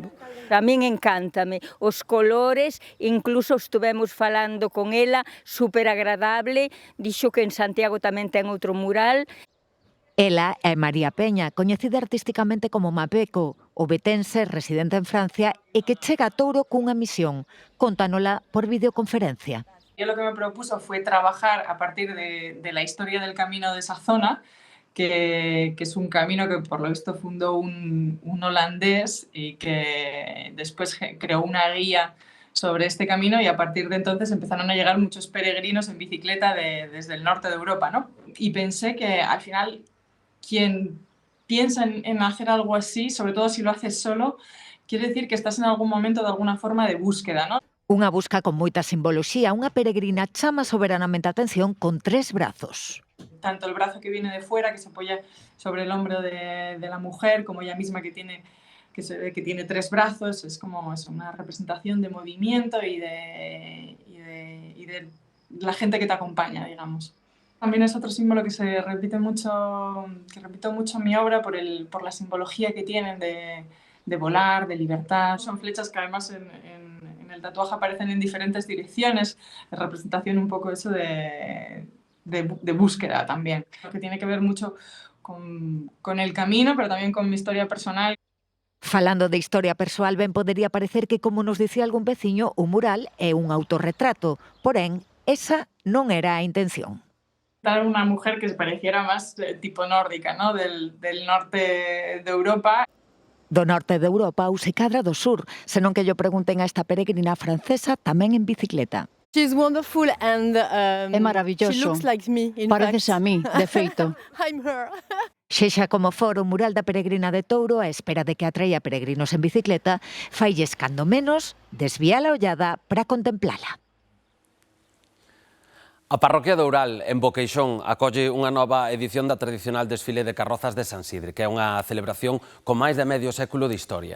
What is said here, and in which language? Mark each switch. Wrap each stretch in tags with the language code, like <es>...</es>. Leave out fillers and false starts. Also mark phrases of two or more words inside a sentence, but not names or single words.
<gl>A min encántame os colores, incluso estuvemos falando con ela, super agradable, dixo que en Santiago tamén ten outro mural. Ela é María Peña, coñecida artísticamente como Mapeco, obetense residente en Francia e que chega a Touro cunha misión. Contánola por videoconferencia.</gl> <es>Yo lo que me propuso fue trabajar a partir de la historia del camino de esa zona, que es un camino que por lo visto fundó un holandés y que después creó una guía sobre este camino, y a partir de entonces empezaron a llegar muchos peregrinos en bicicleta desde el norte de Europa, ¿no? Y pensé que al final quien piensa en hacer algo así, sobre todo si lo haces solo, quiere decir que estás en algún momento de alguna forma de búsqueda, ¿no?</es> <gl>Unha busca con moita simboloxía, unha peregrina chama soberanamente a atención con 3 brazos.</gl> <es>Tanto el brazo que viene de fuera, que se apoya sobre el hombro de la mujer, como ella misma que se ve que tiene 3 brazos, es como una representación de movimiento y de la gente que te acompaña, digamos. También es otro símbolo que se repite mucho, que repito mucho en mi obra por la simbología que tienen de volar, de libertad. Son flechas que además en el tatuaje aparecen en diferentes direcciones, en representación un poco eso de búsqueda también, que tiene que ver mucho con el camino, pero también con mi historia personal.</es> <gl>Falando de historia persoal, ben podería parecer que, como nos dicía algún veciño, o mural é un autorretrato, porén, esa non era a intención.</gl> <es>Una mujer que se pareciera más tipo nórdica, ¿no? del norte de Europa.</es> <gl>Do norte de Europa ou se cadra do sur, senón que yo pregunten a esta peregrina francesa tamén en bicicleta.</gl> <en>She's wonderful and</en> <gl>É maravilloso.</gl> <en>she looks like me, in</en> <gl>Pareces</gl> <en>fact.</en> <gl>a mí, de feito.</gl> <en>I'm her.</en> <gl>Xexa como for o mural da peregrina de Touro, a espera de que atraia peregrinos en bicicleta, failles cando menos desvía a ollada para contemplala. A parroquia de Oural, en Boqueixón, acolle unha nova edición da tradicional desfile de carrozas de San Sidre, que é unha celebración con máis de medio século de historia.</gl>